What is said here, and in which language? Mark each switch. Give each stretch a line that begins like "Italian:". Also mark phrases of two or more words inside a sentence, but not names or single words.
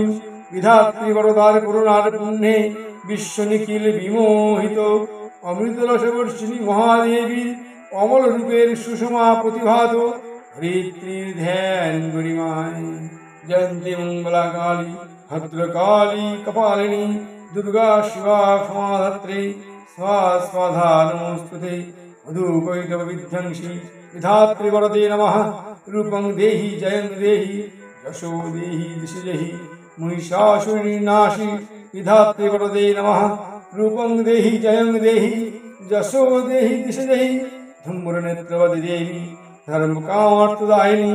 Bangla: বিধাত্রী বরদার করুণার পুণ্যে বিশ্ব নিখিল বিমোহিত। অমৃতরসবর্ষিণী মহাদেবীর অমল রূপের সুষমা প্রতিভাত ধরিত্রীর ধ্যান গরিমায়।
Sanskrit: জয়ন্তী মঙ্গলা কালী ভদ্রকালী কপালিনী দুর্গা শিবা ক্ষমাধাত্রী স্বাধা নমস্তুতে। মধুকৈটব বিধ্বংসী বিধাত্রী বরদে নমঃ। রূপং দেহি জয়ং দেহি যশো দেহি দিশি দেহি মহিষাসুরনির্নাশী বিধাত্রী বরদে নমঃ। রূপং দেহি জয়ং দেহি যশো দেহি দিশি দেহি ধূম্রনেত্রবতী দেবী ধর্মকামার্থদায়িনী।